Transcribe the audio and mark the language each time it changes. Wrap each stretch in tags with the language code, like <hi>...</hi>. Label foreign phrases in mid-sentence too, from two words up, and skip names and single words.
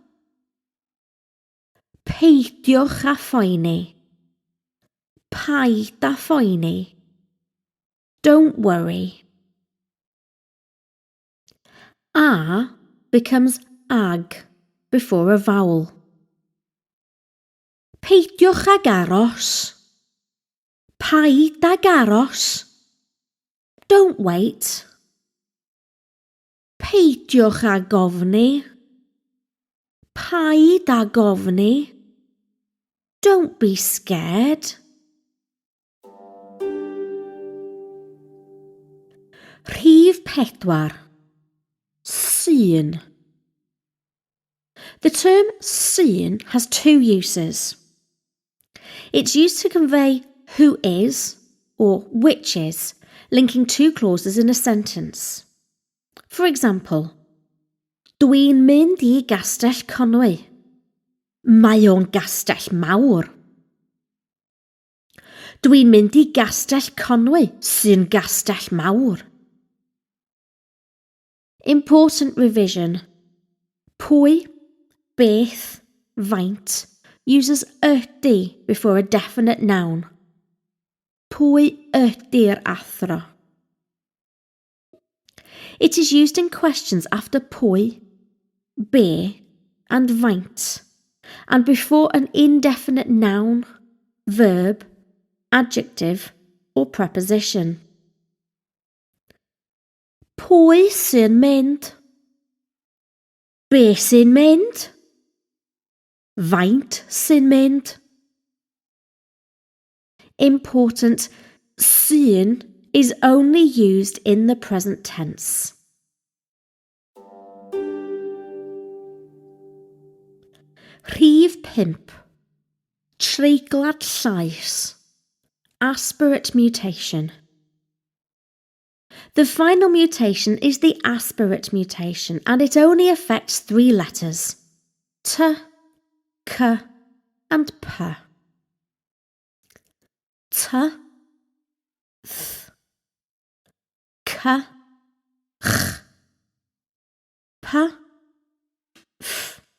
<cy>Peidiwch a phoeni. Paid a phoeni.</cy> <en>Don't worry. A becomes ag before a vowel.</en> <cy>Peidiwch ag aros. Paid ag aros.</cy> <en>Don't wait.</en> <cy>Peidiwch ag ofni. Paid ag ofni.</cy> <en>Don't be scared.</en> <cy>Rhif 4. Syn.</cy> <en>The term syn has two uses. It's used to convey who is or which is, linking two clauses in a sentence. For example,</en> <cy>Dwi'n mynd I Gastell Conwy. Mae o'n gastell mawr. Dwi'n mynd I Gastell Conwy, sy'n gastell mawr.</cy> <en>Important revision.</en> <cy>Pwy, beth, faint</cy> <en>uses ydy before a definite noun.</en> <cy>Pwy ydy'r athro?</cy> <en>It is used in questions after pwy, be, and faint, and before an indefinite noun, verb, adjective, or preposition.</en> <cy>Pwy sy'n mynd? Be sy'n mynd? Faint sy'n mynd?</cy> <en>Important, sy'n is only used in the present tense.</en> <cy>Rhif 5. Treiglad llais.</cy> <en>Aspirate mutation. The final mutation is the aspirate mutation, and it only affects 3 letters: t, k, and p.</en> <cy>T, th, k, ch, p, f.</cy>